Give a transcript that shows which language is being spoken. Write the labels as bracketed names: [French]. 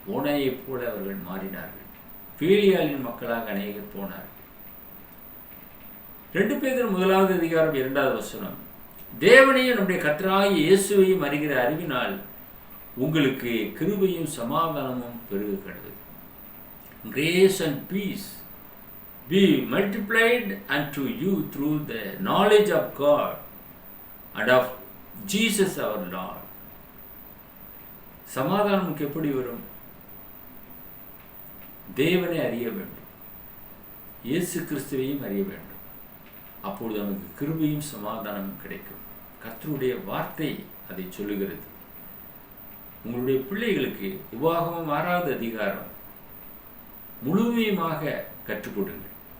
[Tamil] ஓனாயைப் போல அவர்கள் மாறினார்கள். பேலியாளின் மக்களாக அநேகர் போனார்கள். 2 பேதுரு 1வது அதிகாரம் 2வது வசனம். தேவனையும் நம்முடைய கர்த்தராகிய இயேசுவையும் அறிகிற அறிவினால் உங்களுக்கு கிருபையும் சமாதானமும் பெருகுகிறது. [English] Grace and peace be multiplied unto you through the knowledge of God and of Jesus our Lord. [Tamil] சமாதானம் எப்படி வரும்? தேவனை அறிய வேண்டும், இயேசு கிறிஸ்துவையும் அறிய வேண்டும். அப்பொழுது நமக்கு கிருபையும் சமாதானமும் கிடைக்கும். கர்த்தருடைய வார்த்தை அதை சொல்லுகிறது. உங்களுடைய பிள்ளைகளுக்கு உபாகமம் 6வது அதிகாரம் முழுமையுமாக கற்றுக் கொடுங்கள்.